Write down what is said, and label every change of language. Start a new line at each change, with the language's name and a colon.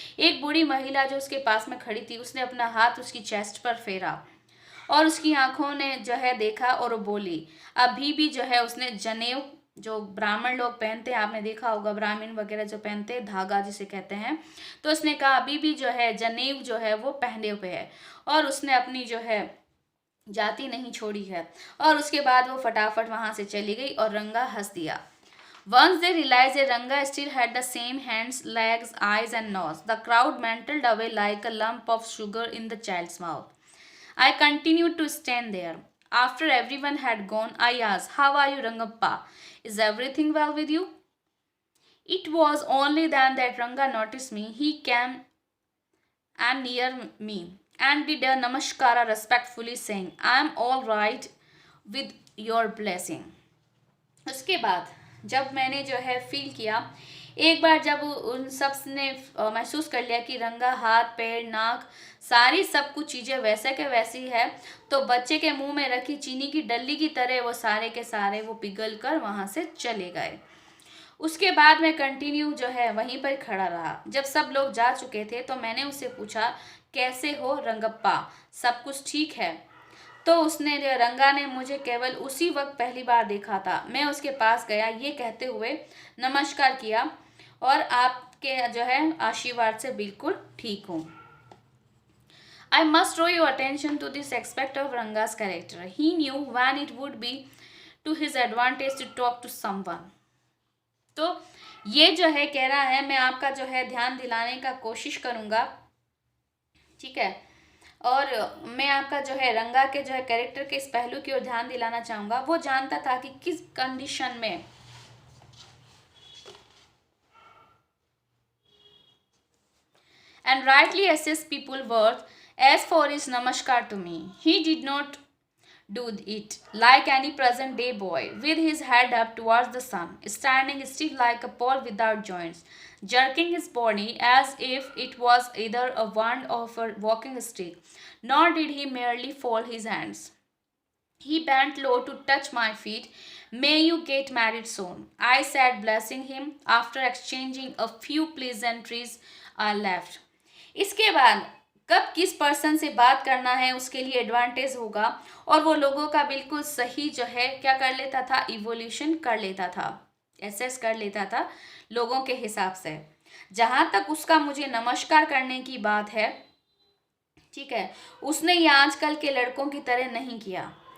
Hindi: एक बूढ़ी महिला जो उसके पास में खड़ी थी उसने अपना हाथ उसकी चेस्ट पर फेरा और उसकी आंखों ने जो है देखा और वो बोली, अभी भी जो है उसने जनेऊ जो ब्राह्मण लोग पहनते हैं, आपने देखा होगा ब्राह्मण वगैरह जो पहनते हैं, धागा जिसे कहते हैं, तो उसने कहा अभी भी जो है जनेऊ जो है वो पहने हुए है और उसने अपनी जो है जाति नहीं छोड़ी है। और उसके बाद वो फटाफट वहां से चली गई और रंगा हंस दिया।
English: Once they realized that Ranga still had the same hands, legs, eyes, and nose, the crowd melted away like a lump of sugar in the child's mouth. I continued to stand there. After everyone had gone, I asked, how are you, Rangappa? Is everything well with you? It was only then that Ranga noticed me. He came and near me and did a namaskara respectfully, saying, I am all right with your blessing.
Hindi: उसके बाद जब मैंने जो है feel किया, एक बार जब उन सब ने महसूस कर लिया कि रंगा हाथ पैर नाक सारी सब कुछ चीज़ें वैसे के वैसी है, तो बच्चे के मुंह में रखी चीनी की डल्ली की तरह वो सारे के सारे वो पिघल कर वहाँ से चले गए। उसके बाद मैं कंटिन्यू जो है वहीं पर खड़ा रहा। जब सब लोग जा चुके थे तो मैंने उससे पूछा, कैसे हो रंगप्पा, सब कुछ ठीक है? तो उसने रंगा ने मुझे केवल उसी वक्त पहली बार देखा था। मैं उसके पास गया ये कहते हुए नमस्कार किया और आपके जो है आशीर्वाद से बिल्कुल ठीक हूँ।
English: I must draw your attention to this aspect of Ranga's character. He knew when it would be to his advantage to talk to someone.
Hindi: तो ये जो है कह रहा है, मैं आपका जो है ध्यान दिलाने का कोशिश करूँगा, ठीक है, और मैं आपका जो है रंगा के जो है कैरेक्टर के इस पहलू की ओर ध्यान दिलाना चाहूँगा। वो जानता था कि किस कंडीशन में
English: and rightly assess people worth. As for his namaskar to me, he did not do it, like any present day boy, with his head up towards the sun, standing stiff like a pole without joints, jerking his body as if it was either a wand or a walking stick. Nor did he merely fold his hands. He bent low to touch my feet. May you get married soon, I said, blessing him. After exchanging a few pleasantries, I left.
Hindi: इसके बाद कब किस person से बात करना है उसके लिए एडवांटेज होगा, और वो लोगों का बिल्कुल सही जो है क्या कर लेता था, इवोल्यूशन कर लेता था, एसेस कर लेता था लोगों के हिसाब से। जहाँ तक उसका मुझे नमस्कार करने की बात है, ठीक है, उसने ये आजकल के लड़कों की तरह नहीं किया।